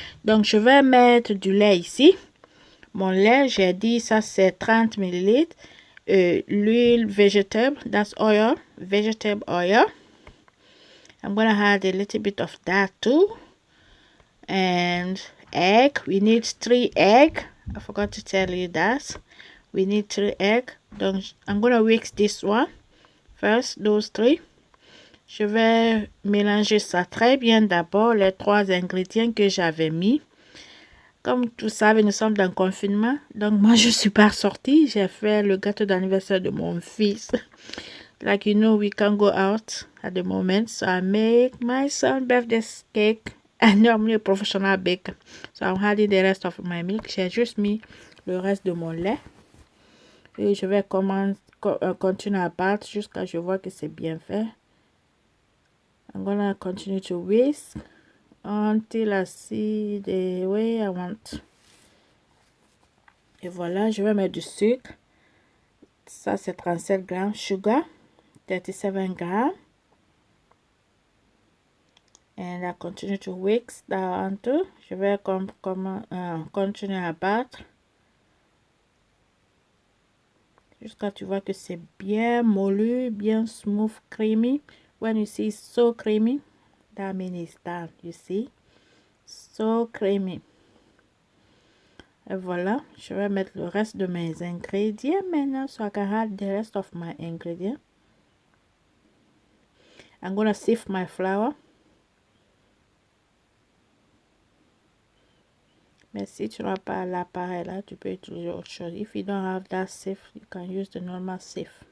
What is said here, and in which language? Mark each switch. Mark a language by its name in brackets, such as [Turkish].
[French] Donc, je vais mettre du lait ici. Mon lait, j'ai dit, ça c'est 30 millilitres. [English] L'huile vegetable, that's oil, vegetable oil. I'm gonna add a little bit of that too. And egg, we need 3 eggs. I forgot to tell you that. We need 3 eggs. Donc, I'm gonna mix this one. First, those 3. [French] Je vais mélanger ça très bien d'abord, les 3 ingrédients que j'avais mis. Comme vous savez, nous sommes dans le confinement. Donc, moi, je ne suis pas sortie. J'ai fait le gâteau d'anniversaire de mon fils. [English] Like, you know, we can't go out at the moment. So, I make my son's birthday cake. I'm normally a professional baker. So, I'm adding the rest of my milk. [French] J'ai juste mis le reste de mon lait. Et je vais continuer à battre jusqu'à ce que je vois que c'est bien fait. [English] I'm gonna continue to whisk until I see the way I want. [French] Et voilà, je vais mettre du sucre. Ça, c'est 37 grammes. Sugar, 37 grammes. [English] And I continue to whisk that too. [French] Je vais continuer à battre. Jusqu'à tu vois que c'est bien moulu, bien [English] smooth, creamy. When you see so creamy, that means it's done, you see. So creamy. [French] Et voilà, je vais mettre le reste de mes ingrédients maintenant. [English] So I can add the rest of my ingredients. I'm gonna sift my flour. [French] Mais si tu n'as pas l'appareil là, tu peux utiliser autre chose. [English] If you don't have that sieve, you can use the normal sieve.